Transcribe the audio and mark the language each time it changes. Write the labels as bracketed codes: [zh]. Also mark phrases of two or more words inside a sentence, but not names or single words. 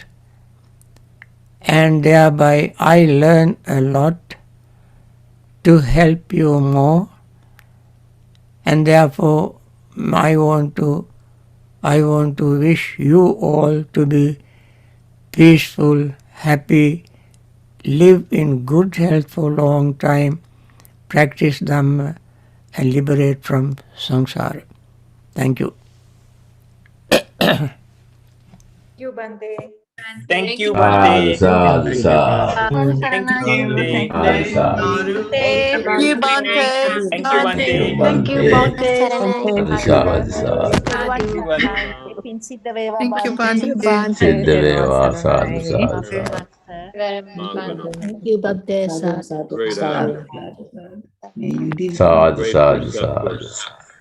[en] and thereby I learn a lot to help you more, and therefore I want to wish you all to be peaceful, happy, live in good health for a long time, practice Dhamma and liberate from samsara. Thank you. Thank you, Bhante. Thank you, Sadhu, Bhante. [pi] sadhu, sadhu. [en] Thank you. Thank [pi] Sadhu, sadhu. [en] you, Bhante. Thank you, Thank you, Bhante. Thank you, Bhante. Bhante. [pi] Sadhu, sadhu, sadhu. [en] Thank you, Bhante. [pi] Siddhaveva, sadhu, sadhu, sadhu. [en] Thank you, Bhante. [pi] Sadhu, sadhu, [en] Great, [pi] sadhu, sadhu. [en] May you live Sadhu, long. [pi] sadhu, sadhu.